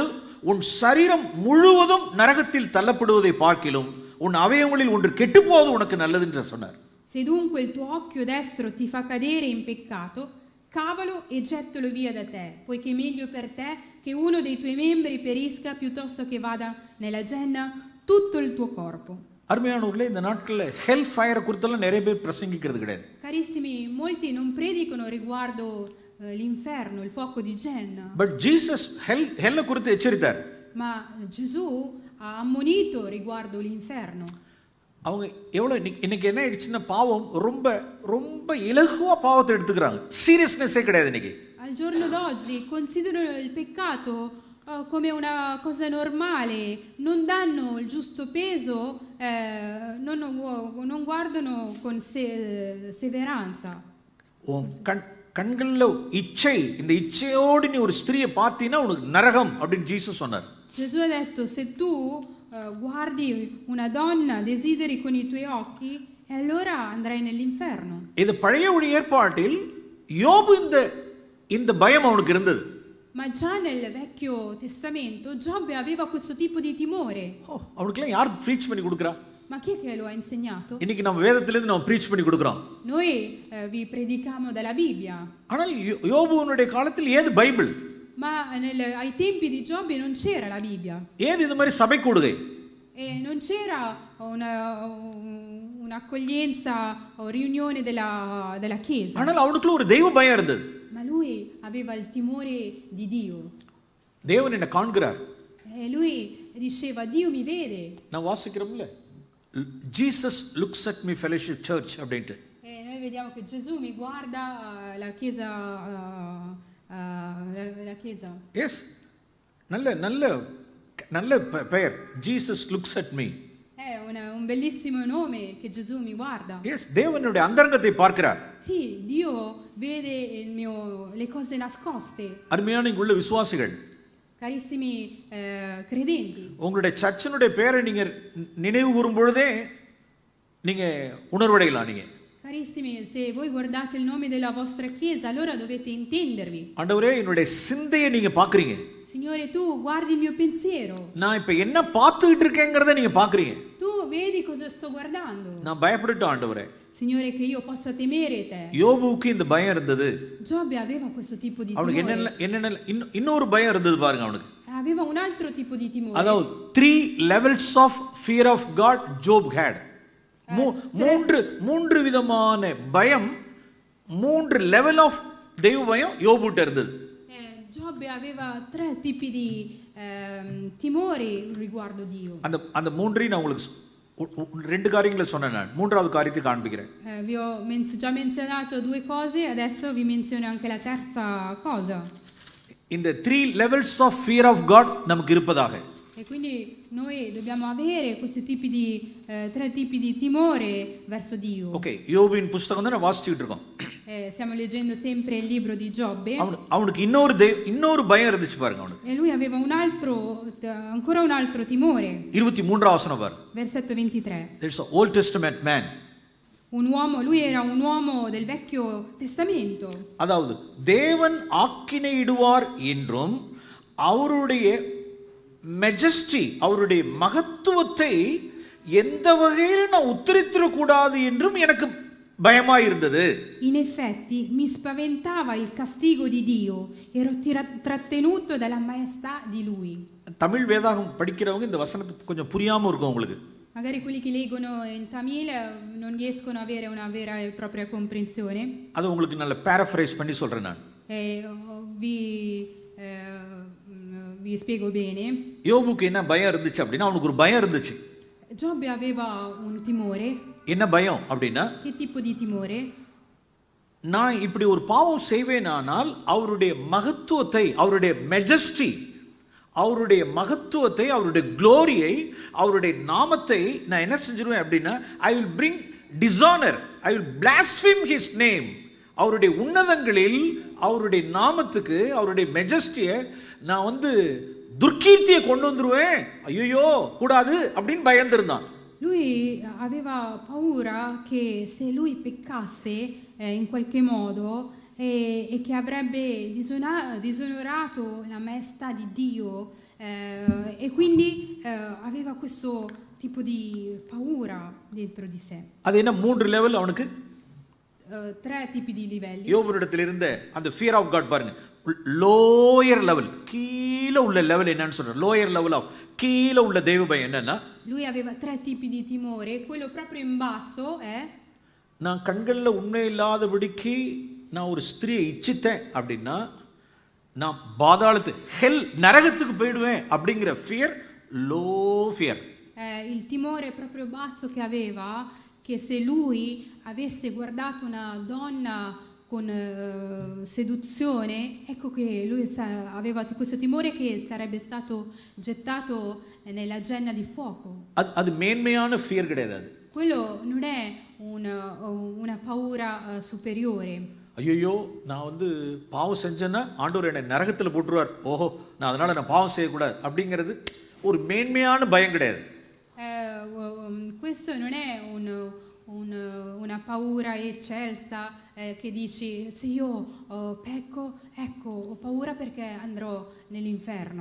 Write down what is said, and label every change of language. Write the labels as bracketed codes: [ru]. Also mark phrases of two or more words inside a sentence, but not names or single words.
[ta] உன் சரீரம் முழுவதும் நரகத்தில் தள்ளப்படுவதை பார்க்கிலும் உன் அவயவங்களில் ஒன்று கெட்டுப்போவது உனக்கு நல்லது என்று சொன்னார். [it] Se dunque il tuo occhio destro ti fa cadere in peccato, cavalo e gettalo via da te, poiché è meglio per te che uno dei tuoi membri perisca piuttosto che vada nella genna tutto il tuo corpo. [ta] அருமையானவர்களே, இந்த நாட்களில் [en] hell fire [ta] குறித்தெல்லாம் நிறைய பேர் பிரசங்கிக்கிறது கிடையாது. [it] Carissimi, molti non predicano riguardo l'inferno, il fuoco di Genna. [ta] பட் ஜீசஸ் ஹெல்ல குறித்து எச்சரித்தார். [it] Ma Gesù ha ammonito riguardo l'inferno. [ta] அவங்க எவ்வளவு இன்னைக்கு என்ன ஆயிடுச்சுன்னா பாவம் ரொம்ப ரொம்ப இலகுவா பாவத்தை எடுத்துக்கிறாங்க. சீரியஸ்னஸே கிடையாது இன்னைக்கு. [it] Al giorno d'oggi considerano il peccato come una cosa normale, non danno il giusto peso, non guardano con severanza. [ta] கண்கள்ல இச்சை, இந்த இச்சையோடு நீ ஒரு ஸ்திரியை பார்த்தீன்னா உனக்கு நரகம் அப்படின்னு ஜீசஸ் சொன்னார். [it] Gesù ha detto se tu guardi una donna, desideri con i tuoi occhi, e allora andrai nell'inferno. [ta] இது பழைய ஏற்பாட்டில் யோபு இந்த பயம் அவனுக்கு இருந்தது. [it] Ma già nel Vecchio Testamento Giobbe aveva questo tipo di timore. [ta] அவனுக்குலாம் யார் ப்ரீச் பண்ணி கொடுக்குறா? [it] Ma chi è che lo ha insegnato? [ta] இன்னைக்கு நம்ம வேதத்திலிருந்து நம்ம ப்ரீச் பண்ணி கொடுக்கிறோம். [it] Noi vi predichiamo dalla Bibbia. [ta] ஆனால் யோபுவினுடைய காலத்தில் ஏது பைபிள்? [it] Ma ai tempi di Giobbe non c'era la Bibbia. [ta] ஏது இந்த மாதிரி சபை கூடுகை? [it] E non c'era un'accoglienza o riunione della chiesa. [ta] ஆனால் அவனுக்குள்ள ஒரு தெய்வ பயம் இருந்தது. [it] Ma lui aveva il timore di Dio. [ta] தேவன் என்ன காண்கிறார். [it] E lui diceva Dio mi vede. [ta] நான் வாசிக்கிறோம்ல [en] Jesus looks at me fellowship church [ta] அப்படிட்டு. [it] E noi vediamo che Gesù mi guarda la chiesa la chiesa. [en] Yes. [ta] நல்ல பெயர். [en] Jesus looks at me. [it] È un bellissimo nome che Gesù mi guarda. [en] Yes, [ta] தேவனுடைய அந்தரங்கத்தை பார்க்கிறார். [it] Sì, Dio vede le cose nascoste. [ta] அருமையான இங்குள்ள விசுவாசிகள், [it] Carissimi credenti, [ta] உங்களுடைய சர்ச்சினுடைய பெயரை நீங்க நினைவு கூறும் பொழுதே நீங்க உணர்வடையலாம். நீங்க [it] carissimi, se voi guardate il nome della vostra chiesa, allora dovete intendervi. [ta] ஆண்டவரே, என்னுடைய சிந்தையை நீங்க பாக்குறீங்க. [it] Signore, tu guardi il mio pensiero. [ta] நான் இப்ப என்ன பார்த்துக்கிட்டு இருக்கேங்கறதை நீங்க பாக்குறீங்க. [it] Tu vedi cosa sto guardando. [ta] நான் பயப்படட்டும் ஆண்டவரே. [it] Signore, che io possa temere te. [ta] யோபுவுக்கு இந்த பயம் இருந்தது. [it] Giobbe aveva questo tipo di timore. [ta] அவனுக்கு என்ன இன்னொரு பயம் இருந்தது பாருங்க அவனுக்கு. [it] Aveva un altro tipo di timore. [en] அதாவது 3 levels of fear of God Job had. [ta] மூன்று விதமான பயம், 3 [en] level of [ta] தெய்வ பயம் யோபுட்ட இருந்தது. [it] Giobbe aveva 3 tipi di timori riguardo Dio. [ta] அந்த மூன்றையும் நான் உங்களுக்கு 2 காரியங்களை சொன்னேன். நான் மூன்றாவது காரியத்தை காண்பிக்கிறேன். [it] Vi ho già menzionato 2 cose, adesso vi menziono anche la terza cosa. [en] இந்த 3 levels of fear of God [ta] நமக்கு இருப்பதாக. [it] E quindi noi dobbiamo avere questi tipi di 3 tipi di timore verso Dio. [ta] ஓகே, யோபின் புத்தகம் தான் வாசிச்சிட்டு இருக்கோம். [it] Stiamo leggendo sempre il libro di Giobbe. [ta] அவனுக்கு இன்னொரு பயம் இருந்துச்சு பாருங்க அவனுக்கு. [it] E lui aveva ancora un altro timore. [ta] 23 வசனம் பாருங்க. [it] Versetto 23. [en] There's an Old Testament man. [it] Lui era un uomo del Vecchio Testamento. [ta] அதாவது தேவன் ஆக்கினையிடுவார் என்றும் அவருடைய மெஜஸ்டி, அவருடைய மகத்துவத்தை எந்த வகையில் நான் உத்தரித்திர கூடாது என்றும் எனக்கு பயமாய் இருந்தது. [it] In effetti mi spaventava il castigo di Dio, ero trattenuto dalla maestà di lui. [ta] தமிழ் வேதாகம் படிக்கிறவங்க இந்த வசனத்தை கொஞ்சம் புரியாம இருக்கும் உங்களுக்கு. [it] Magari quelli che leggono in Tamil non riescono ad avere una vera e propria comprensione. [ta] அது உங்களுக்கு நல்ல paraphrase பண்ணி சொல்றேன் நான். [it] Vi spiego bene. [ta] யோபுக்கு என்ன பயம் இருந்துச்சு அப்படின்னா அவனுக்கு ஒரு பயம் இருந்துச்சு. [it] Giobbe aveva un timore. [ta] என்ன பயம் அப்படின்னா [it] Che tipo di timore? [ta] நான் இப்படி ஒரு பாவம் செய்வேனானால் அவருடைய மகத்துவத்தை, அவருடைய மெஜஸ்டி, அவருடைய மகத்துவத்தை, அவருடைய க்ளோரியை, அவருடைய நாமத்தை நான் என்ன செஞ்சிருவேன் அப்படின்னா [en] I will bring dishonour, I will blaspheme his name. [ta] அவருடைய உன்னதங்களில் அவருடைய நாமத்துக்கு, அவருடைய மெஜஸ்டியை நான் வந்து துர்க்கீர்த்தியை கொண்டு வந்துருவேன், ஐயோ கூடாது அப்படின்னு பயந்திருந்தான். [it] Lui aveva paura che se lui peccasse in qualche modo e che avrebbe disonorato la maestà di Dio e quindi aveva questo tipo di paura dentro di sé. [ta] அது என்ன 3 லெவல் அவனுக்கு? [it] 3 tipi di livelli. [ta] யோபுவிடத்தில் இருந்த அந்த [en] fear of God [ta] பாருங்க, [en] lower level, [ta] கீழே உள்ள லெவல் என்னன்னு சொல்றேன், [en] lower level of [ta] கீழே உள்ள தெய்வ பயம் என்னன்னா, [it] lui aveva 3 tipi di timore. Quello proprio in basso è [ta] நான் கண்களில் உண்மை இல்லாதபடிக்கு நான் ஒரு ஸ்திரியை இச்சித்தேன் அப்படின்னா நான் பாதாளத்து ஹெல் நரகத்துக்கு போயிடுவேன் அப்படிங்கிற [en] fear, low fear. [it] il timore proprio basso che aveva, che se lui avesse guardato una donna con seduzione, ecco che lui aveva questo timore che sarebbe stato gettato nella genna di fuoco. [ta] அது மேன்மையான ஃபியர் கிடையாது. [it] Quello non è una paura superiore. [ta] ஐயோ நான் வந்து பாவம் செஞ்சேன்னா ஆண்டவர் என்னை நரகத்தில் போட்டுருவார், ஓஹோ நான் அதனால நான் பாவம் செய்யக்கூடாது அப்படிங்கிறது ஒரு மேன்மையான பயம் கிடையாது. [it] Questo non è una paura eccelsa che dici se io pecco, ecco, ho paura perché andrò nell'inferno.